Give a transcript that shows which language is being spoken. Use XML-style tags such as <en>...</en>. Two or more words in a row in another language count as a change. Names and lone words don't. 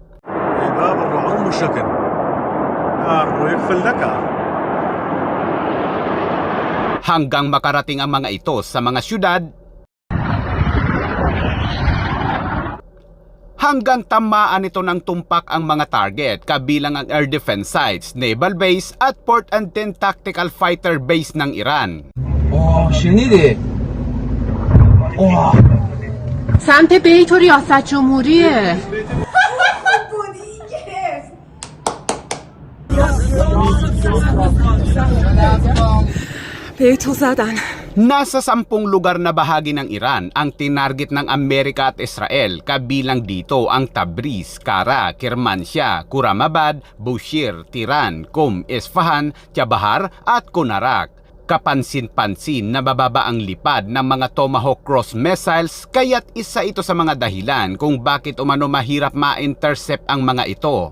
<tl>Hanggang makarating ang mga ito sa mga syudad, hanggang tamaan ito ng tumpak ang mga target, kabilang ang</tl> <en>air defense sites, naval base</en> <tl>at</tl> <en>port and 10 tactical fighter base</en> <tl>ng Iran.</tl> <fa>سمت بیت و ریاست جمهوریه بیتو زدن.</fa> <tl>Nasa 10 lugar na bahagi ng Iran ang tinarget ng Amerika at Israel, kabilang dito ang Tabriz, Kara, Kermanshah, Khurramabad, Bushehr, Tiran, Qom, Isfahan, Chabahar at Konarak. Kapansin-pansin na bababa ang lipad ng mga Tomahawk Cross missiles kaya't isa ito sa mga dahilan kung bakit umano mahirap ma-intercept ang mga ito.</tl>